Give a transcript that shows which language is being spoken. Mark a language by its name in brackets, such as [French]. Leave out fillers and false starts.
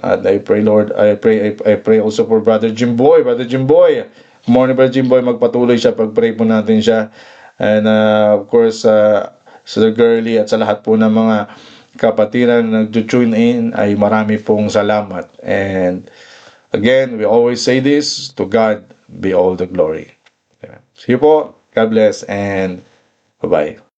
[English] And I pray, Lord, I pray also for Brother Jimboy. Brother Jimboy, good morning, Brother Jimboy. [Filipino] Magpatuloy siya, pag-pray po natin siya. [English] And of course, [Filipino] Sister Girly at sa lahat po ng mga kapatiran na nag-tune in, ay marami pong salamat. [English] And again, we always say this, to God be all the glory. See you po. God bless and bye-bye.